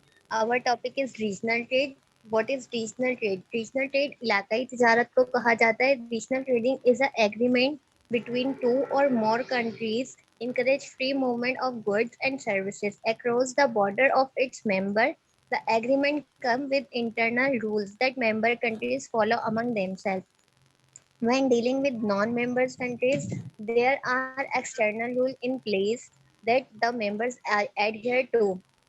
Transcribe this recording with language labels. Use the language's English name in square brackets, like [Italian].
[English] Our topic is regional trade. What is regional trade? [Urdu] Regional trade علاقائی تجارت کو کہا جاتا ہے. [English] Regional trading is an agreement between two or more countries encourage free movement of goods and services across the border of its member. The agreement comes with internal rules that member countries follow among themselves. When dealing with non-members countries, there are external rules in place that the members adhere to.